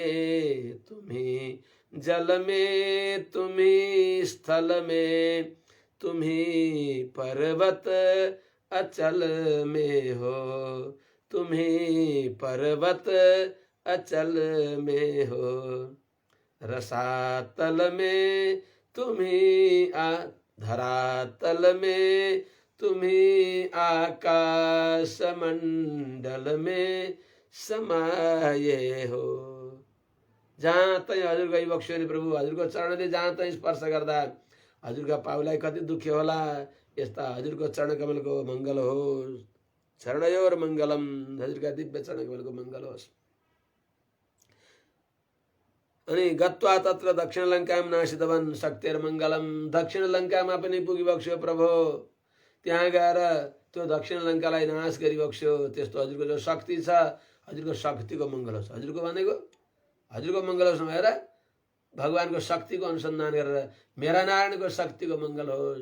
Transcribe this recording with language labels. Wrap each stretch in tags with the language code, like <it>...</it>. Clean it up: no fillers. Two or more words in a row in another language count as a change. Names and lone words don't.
<hi>में तुम्ही जल में तुम्ही स्थल में तुम्ही पर्वत अचल में हो, तुम्ही पर्वत अचल में हो, रसातल में तुम्ही धरातल में तुम्ही आकाश मंडल में समाये हो।</hi> <ne>जहाँ तै हजुरको यी बक्स्यो नि प्रभु, हजुरको चरणले जहाँ तै स्पर्श गर्दा हजुरका पाउलाई कति दुख्यो होला। यस्ता हजुरको चरण कमलको मङ्गल होस्।</ne> <sa>चरणयोर मङ्गलम,</sa> <ne>हजुरका दिव्य चरण कमलको मङ्गल होस्।</ne> <sa>अनि गत्वा तत्र दक्षिण लङ्काम नासितवन शक्तिर मङ्गलम,</sa> <ne>दक्षिण लङ्कामा पनि पुगिबक्स्यो प्रभु। त्यहाँ गएर त्यो दक्षिण लङ्कालाई नाश गरिबक्स्यो। त्यस्तो हजुरको जो शक्ति छ, हजुरको शक्तिको मङ्गल होस्। हजुरको भनेको हजुरको मङ्गल होस् भएर भगवानको शक्तिको अनुसन्धान गरेर मेरा नारायणको शक्तिको मङ्गल होस्।</ne>